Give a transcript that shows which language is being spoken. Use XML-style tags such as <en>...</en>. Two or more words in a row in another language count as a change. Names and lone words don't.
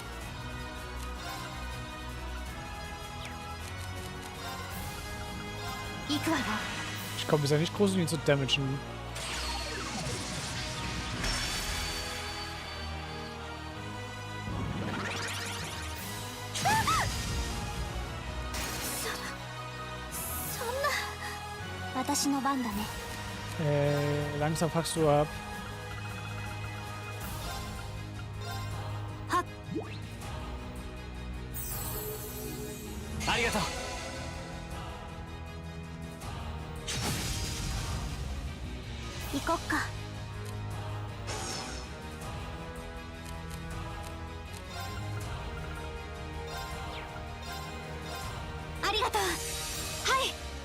<ja>行くわよ。</ja> <de>Ich komme bisher nicht groß, um ihn zu damagen.</de> <ja>私の番だね。</ja> <de>Langsam packst du ab.</de> <ja>はっ。ありがとう。行こっか。ありがとう。はい。</ja>